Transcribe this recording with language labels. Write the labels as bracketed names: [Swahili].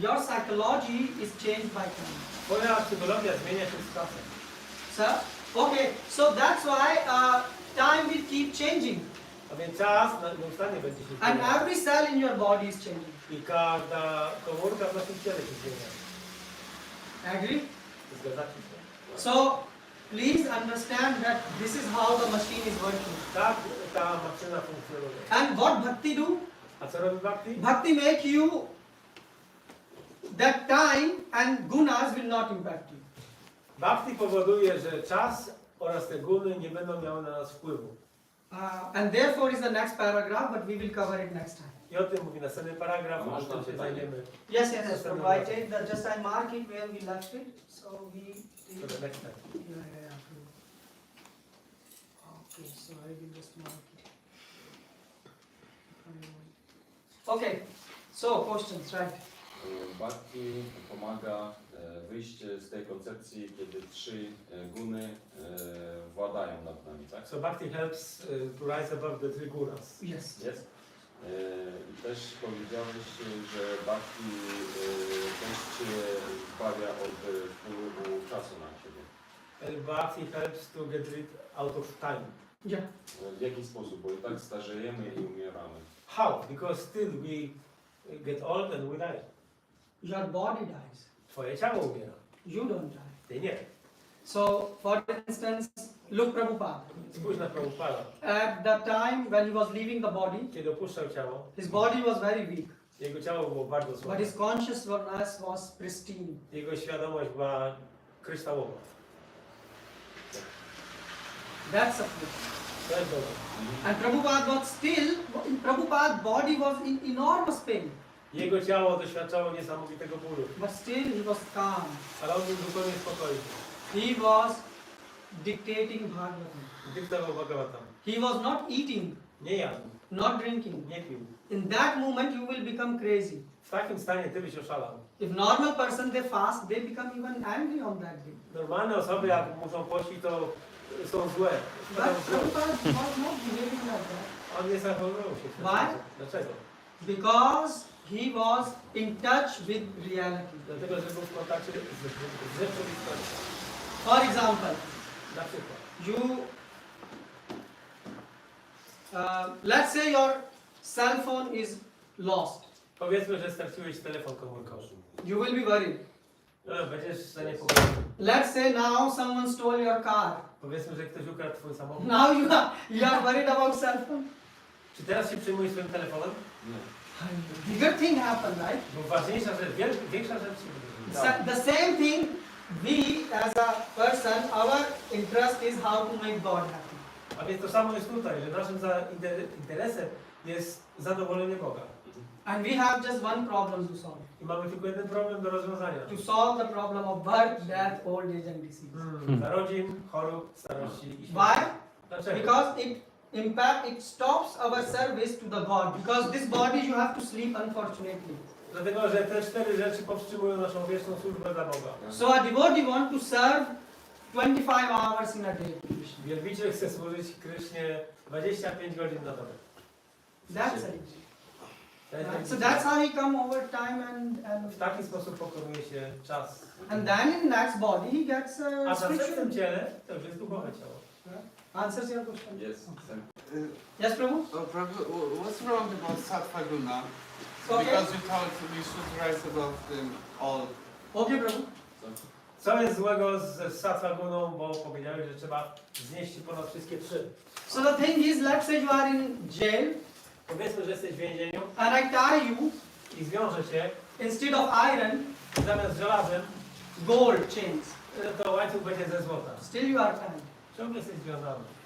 [English] Your psychology is changed by time. [Polish] Twoja psychologia zmienia się z czasem. [English] Sir? Okay, so that's why time will keep changing. [Polish] A więc czas nieustannie będzie się [English] And [Polish] zmieniał. [English] every cell in your body is changing. [Polish] I każda komórka w naszym ciele się zmienia. [English] Agree? [Polish] Zgadzacie się? [English] So, please understand that this is how the machine is working. [Polish] Tak ta maszyna funkcjonuje. [English] And what bhakti do? [Polish] A co robi bhakti? [English] Bhakti make you that time and gunas will not impact you. [Polish] Bhakti powoduje, że czas oraz te guny nie będą miały na nas wpływu. [English] And therefore is the next paragraph, but we will cover it next time. [Polish] I o tym mówi następny paragraf, A można tam się pytanie? zajmiemy. [English] Yes, Prabhu, I take that, just I mark it where we left it. So we For the next time. Yeah. Okay, so I will just mark it. Okay, so questions, right? [Polish] Bhakti pomaga wyjść z tej koncepcji, kiedy trzy guny władają nad nami, tak? [English] So Bhakti helps to rise above the three gunas. Yes. [Polish] Jest? I też powiedziałeś, że Bhakti też Cię zbawia od wpływu czasu na Ciebie. [English] And Bhakti helps to get rid out of time. Yeah. [Polish] W jaki sposób? Bo i tak starzejemy i umieramy. [English] How? Because still we get old and we die. Your body dies. [Polish] Twoje ciało umiera. [English] You don't die. [Polish] Ty nie. [English] So, for instance, look Prabhupada. [Polish] Spójrz na Prabhupada. [English] At the time when he was leaving the body, [Polish] Kiedy opuszczał ciało, [English] his body was very weak, [Polish] jego ciało było bardzo [English] but [Polish] słabe. [English] his consciousness was pristine. [Polish] Jego świadomość była kryształowa. [English] That's a proof. [Polish] To jest dobre. [English] And Prabhupada was still, Prabhupada's body was in enormous pain, [Polish] Jego ciało doświadczało niesamowitego bólu, [English] but still he was calm. [Polish] ale on był zupełnie spokojny. [English] He was dictating Bhagavatam. [Polish] Dyktował Bhagavatam. [English] He was not eating, [Polish] Nie jadł, [English] not drinking. [Polish] nie pił. [English] In that moment you will become crazy. [Polish] W takim stanie ty byś oszalał. [English] If normal person they fast, they become even angry on that day. [Polish] Normalne osoby jak muszą pościć, to są złe. [English] But Prabhupada was not behaving like that. [Polish] On nie zachowywał się w ten [English] Why? [Polish] sposób. Dlaczego? [English] Because he was in touch with reality. [Polish] Dlatego, że był w kontakcie z rzeczywistością. [English] For example, [Polish] Na przykład. [English] you let's say your cell phone is lost. [Polish] Powiedzmy, że straciłeś telefon komórkowy. [English] You will be worried. [Polish] No, będziesz zaniepokojony. [English] Let's say now someone stole your car. [Polish] Powiedzmy, że ktoś ukradł twój samochód. [English] Now you are worried about cell phone. [Polish] Czy teraz się przejmujesz swoim telefonem? Nie. [English] Bigger thing happened, right? [Polish] Bo ważniejsza rzecz, większa rzecz się wydarzy. [English] The same thing, we as a person, our interest is how to make God happy. [Polish] A więc to samo jest tutaj, że naszym interesem jest zadowolenie Boga. [English] And we have just one problem to solve. [Polish] I mamy tylko jeden problem do rozwiązania. [English] To solve the problem of birth, death, old age and disease. [Polish] Narodzin, chorób, starości i śmierci. [English] Why? [Polish] Dlaczego? [English] Because it stops our service to the God. Because this body you have to sleep, unfortunately. [Polish] Dlatego, że te cztery rzeczy powstrzymują naszą wieczną służbę dla Boga. [English] So a devotee want to serve 25 hours in a day. [Polish] Wielbiciel chce służyć Krysznie 25 godzin na dobę. [English] That's it. So that's how he come over time and [Polish] W taki sposób pokonuje się czas. [English] and then in next body he gets [Polish] A w [English] spiritual. [Polish] następnym ciele to już jest duchowe ciało. [English] Answers your question. [Polish] Jest. [English] Yes, Prabhu? Prabhu, what's wrong about Sattva Guna? Okay. Because you told we should rise above them all. Okay, Prabhu. [Polish] Co jest złego ze sattva guną, bo powiedziałeś, że trzeba znieść się ponad wszystkie trzy. [English] So the thing is, let's say you are in jail [Polish] Powiedzmy, że jesteś w więzieniu [English] and I tie you [Polish] i zwiążę cię [English] instead of iron, [Polish] zamiast żelazem, [English] gold chains. [Polish] to łańcuch będzie ze złota. [English] Still you are tied. [Polish] Ciągle jesteś związany.